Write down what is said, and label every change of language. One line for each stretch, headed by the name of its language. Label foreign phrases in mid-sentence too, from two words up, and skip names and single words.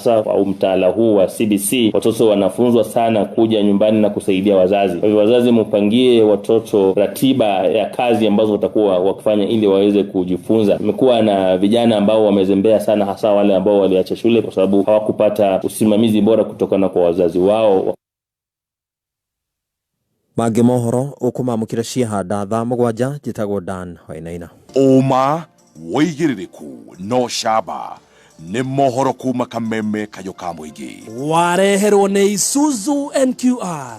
Swahili: Hasa kwa mtaala huu wa CBC watoto wanafunzwa sana kuja nyumbani na kusaidia wazazi. Kwa hivyo wazazi mpangie watoto ratiba ya kazi ambazo watakuwa wakifanya ili waweze kujifunza. Imekuwa na vijana ambao wamezembea sana, hasa wale ambao waliacha shule kwa sababu hawakupata usimamizi bora kutokana kwa wazazi wao.
Kikuyu: Mangĩ mohoro ũkũmamũkĩra ciahanda thaa mũgwanja njĩtagwo Dan Wainaina. Ũma wĩigĩrĩrĩku no camba nĩ mohoro kuma Kameme Kayũ ka Mũingĩ. Wareherwo nĩ Isuzu NQR.